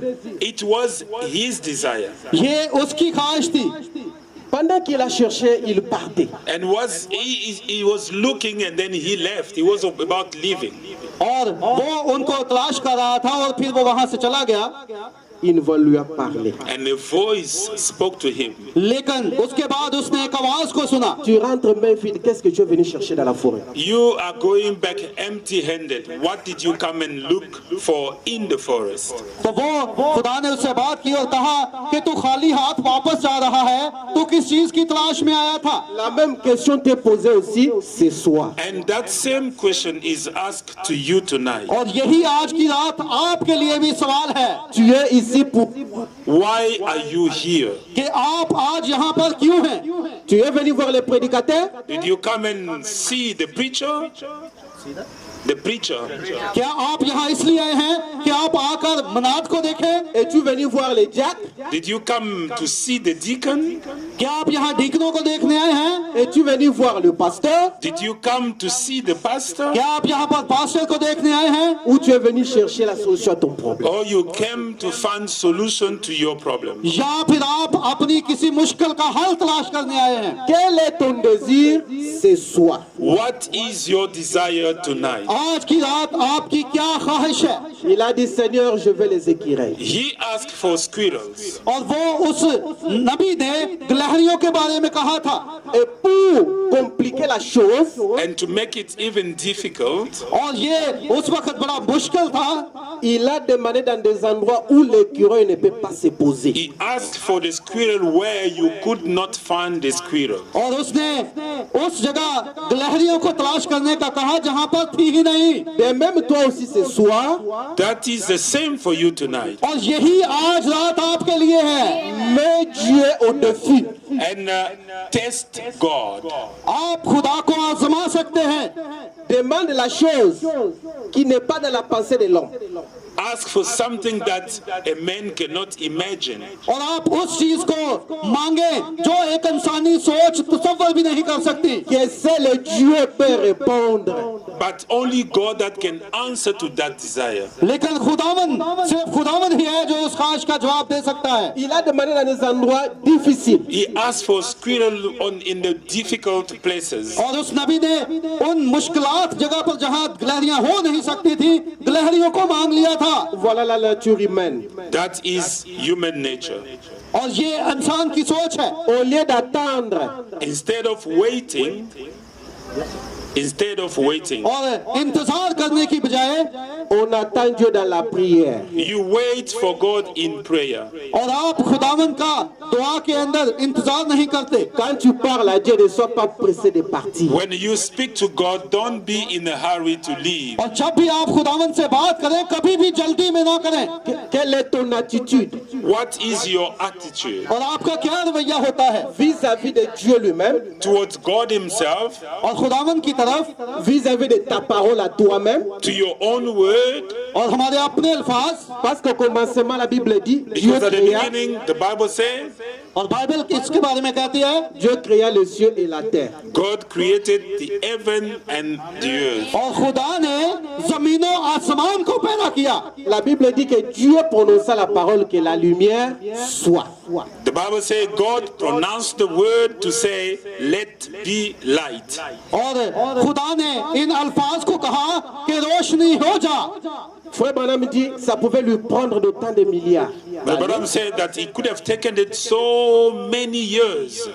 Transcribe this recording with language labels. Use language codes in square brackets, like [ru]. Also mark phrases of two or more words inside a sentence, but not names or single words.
[en] It was his desire. [hi] ये उसकी ख्वाहिश थी। [fr] Pendant qu'il a cherché, il partait. [en] And he was looking and then he left. He was about leaving. [hi] और वो उनको तलाश कर रहा था और फिर वो वहां से चला गया। [fr] une voix lui a parlé. [en] and a voice spoke to him. [hi] लेकिन उसके बाद उसने एक आवाज को सुना, [fr] Tu rentres main vide, qu'est-ce que tu es venu chercher dans la forêt? [en] You are going back empty-handed. What did you come and look for in the forest? [hi] तो वो खुदा ने उससे बात की और कहा कि तू खाली हाथ वापस जा रहा है, तू किस चीज की तलाश में आया था? [fr] La même question t'est posée aussi ce soir. [en] And that same question is asked to you tonight. [hi] और यही आज की रात आपके लिए भी सवाल है [fr] Tu es ici pour... [en] Why are you here? [hi] कि आप आज यहाँ पर क्यों हैं? [fr] Tu es venu voir les prédicateurs? [en] Did you come and see the preacher? The preacher. [hi] क्या आप यहाँ इसलिए आए हैं कि आप आकर मनात को देखें? [fr] Es-tu venu voir les diacres? [en] Did you come to see the deacon? [hi] क्या आप यहाँ डीकनों को देखने आए हैं? [fr] Es-tu venu voir le pasteur? [en] Did you come to see the pastor? [hi] क्या आप यहाँ पर पास्टर को देखने आए हैं? [fr] Ou tu es venu chercher la solution à ton problème? [en] Or you came to find solution to your problem? [hi] या फिर आप अपनी किसी मुश्किल का हल तलाश करने आए हैं? [fr] Quel est ton désir ce soir? [en] What is your desire tonight? [hi] आज की रात आपकी क्या ख्वाहिश है? [fr] Il a dit, Seigneur, je veux les écureuils. [en] He asked for squirrels. [hi] और वो उस नबी ने गिलहरियों के बारे में कहा था। [fr] Et pour compliquer la chose, [en] And to make it even difficult, [hi] और ये उस वक्त बड़ा मुश्किल था। [fr] il a demandé dans des endroits où l'écureuil ne peut pas se poser. [en] he asked for the squirrel where you could not find the squirrel. [hi] और उसने उस जगह गिलहरियों को तलाश करने का कहा जहां पर थी ही नहीं। [fr] Et même toi aussi ce soir, [en] That is the same for you tonight. [hi] और यही आज रात आपके लिए है। [fr] mets Dieu au défi. [en] And test God. [hi] आप खुदा को आजमा सकते हैं। [fr] Demande la chose qui n'est pas dans la pensée de l'homme. [en] Ask for something that a man cannot imagine. [hi] और आप उस चीज को मांगे जो एक इंसानी सोच तसव्वुर भी नहीं कर सकती। [fr] Que seul Dieu peut répondre. [en] But only God that can answer to that desire. [hi] लेकिन खुदावन सिर्फ खुदावन ही है जो उस ख्वाहिश का जवाब दे सकता है। [fr] Il a demandé dans des endroits difficiles. [en] He asked for squirrel in the difficult places. [hi] और उस नबी ने उन मुश्किलात जगह पर जहां गिलहरियां हो नहीं सकती थी, गिलहरियों को मांग लिया था। [fr] Voilà la nature humaine. [en] That is human nature. [hi] और ये इंसान की सोच है। [fr] Au lieu d'attendre, [en] Instead of waiting, [hi] और इंतजार करने की बजाय [fr] on attend Dieu dans la prière. [en] you wait for God in prayer. [hi] और आप खुदावन का दुआ के अंदर इंतजार नहीं करते। [fr] Quand tu parles à Dieu, ne sois pas pressé de partir. [en] When you speak to God, don't be in a hurry to leave. [hi] और जब भी आप खुदावन से बात करें कभी भी जल्दी में ना करें। [fr] Quelle est ton attitude [en] What is your attitude [hi] और आपका क्या रवैया होता है [fr] vis-à-vis de Dieu lui-même, [en] towards God Himself, [hi] और खुदावन की तरफ, [fr] vis-à-vis de ta parole à toi-même? [en] to your own word? [hi] और हमारे अपने अल्फाज? [fr] Parce qu'au commencement, la Bible dit, Dieu [en] Because at the [fr] créa, [en] beginning, the Bible says, [hi] और बाइबल इसके बारे में कहती है [fr] Dieu créa les cieux et la terre. [en] God created the heaven and the earth. [hi] और खुदा ने जमीनों आसमान को पैदा किया। [fr] La Bible dit que Dieu prononça la parole que la lumière soit. [en] The Bible says God pronounced the word to say, let be light. [hi] और खुदा ने इन अल्फाज को कहा कि रोशनी हो जा। [fr] Frère Branham dit, ça pouvait lui prendre d'autant de milliards. [en] But Branham said that it could have taken it so many years.